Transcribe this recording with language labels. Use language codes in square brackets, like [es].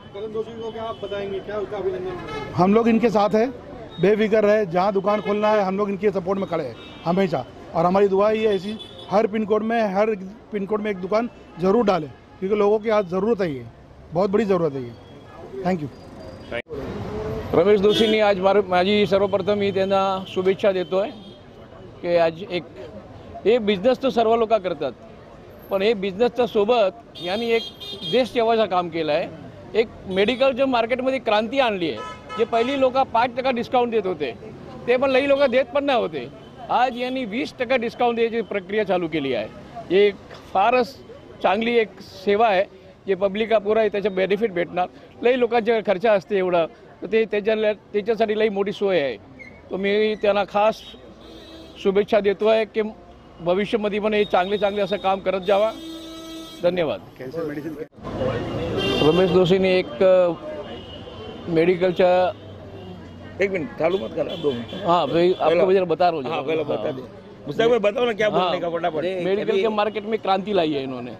[hi] करण दोषी को क्या आप बताएंगे, क्या उनका अभिनंदन? हम लोग इनके साथ हैं, बेफिक्र रहे. जहाँ दुकान खोलना है हम लोग इनके सपोर्ट में खड़े हैं हमेशा, और हमारी दुआ ही है ऐसी हर पिन कोड में एक दुकान ज़रूर डालें, क्योंकि लोगों की आज ज़रूरत है, ये बहुत बड़ी ज़रूरत है. [en] ये thank you. [mr] रमेश दोषींनी आज माझी सर्वप्रथम मी त्यांना शुभेच्छा देतो आहे की आज हे बिझनेस तर सर्व लोक करतात, पण हे बिझनेसच्या सोबत यांनी एक देश सेवाचं काम केलं आहे. एक मेडिकलच्या मार्केटमध्ये क्रांती आणली आहे. जे पहिली लोक 5% डिस्काउंट देत होते ते पण लई लोक देत पण नाही होते. आज यांनी 20% डिस्काउंट द्यायची प्रक्रिया चालू केली आहे. हे फारच चांगली एक सेवा आहे, जे पब्लिका पुरा आहे त्याचे बेनिफिट भेटणार. लई लोकांचे खर्च असते एवढं, तर ते त्याच्यासाठी लई मोठी सोय आहे. तो मी त्यांना खास शुभेच्छा देतो आहे की भविष्यामध्ये पण हे चांगले असं काम करत जावा. धन्यवाद. रमेश दोषींनी एक मेडिकलच्या [hi] एक मिनट चालू मत करा, 2 मिनट. हाँ भाई आपको मुझे बता रहा हूँ. हाँ, पहले बता दे. मुझसे बताओ ना क्या बोलने का फटाफट. मेडिकल के मार्केट में क्रांति लाई है इन्होंने.